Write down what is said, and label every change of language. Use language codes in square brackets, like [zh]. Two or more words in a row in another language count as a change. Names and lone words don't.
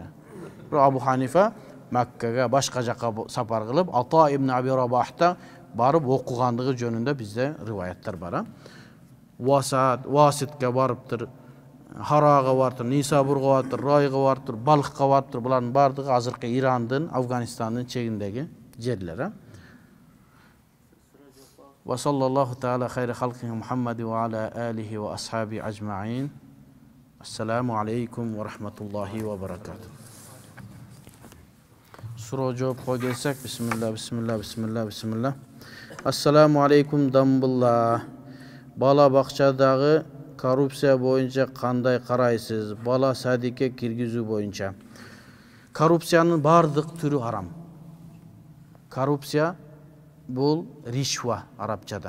[ky] Бирок Абу Ханифа Маккага башка жакка сапар кылып, Ата ибн Аби Рабахта барып окугандыгы жөнүндө бизде риваяттар бар. Васитке барыптыр, Харага барыптыр, Нисабурга барыптыр, Райга барыптыр, Балхка барыптыр. Булардын бардыгы азыркы Ирандын, Афганистандын чегиндеги жерлер. [ar] وصلى الله تعالى خير خلقه محمد وعلى آله وأصحابه أجمعين. السلام عليكم ورحمة الله وبركاته. [ky] Suro жооп келсек, [ar] بسم الله بسم الله بسم الله بسم الله. السلام عليكم Дамбулла. [ky] Бала бакчадагы коррупция боюнча кандай карайсыз? Бала садикке киргизүү боюнча. Коррупциянын бардык түрү харам. Коррупция бул ришва арабчада.